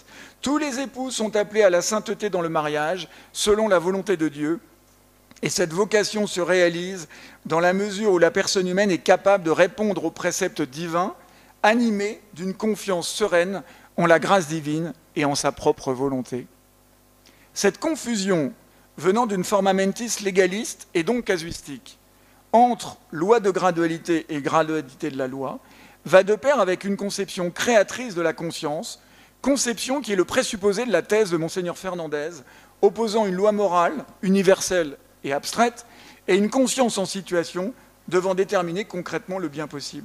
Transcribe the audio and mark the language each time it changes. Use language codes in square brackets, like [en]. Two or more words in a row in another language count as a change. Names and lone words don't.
[fr] Tous les époux sont appelés à la sainteté dans le mariage, selon la volonté de Dieu, et cette vocation se réalise dans la mesure où la personne humaine est capable de répondre aux préceptes divins, animée d'une confiance sereine en la grâce divine et en sa propre volonté. Cette confusion, venant d'une [la] forma mentis [fr] légaliste et donc casuistique, entre loi de gradualité et gradualité de la loi, va de pair avec une conception créatrice de la conscience, conception qui est le présupposé de la thèse de Monseigneur Fernandez, opposant une loi morale, universelle et abstraite, et une conscience en situation devant déterminer concrètement le bien possible.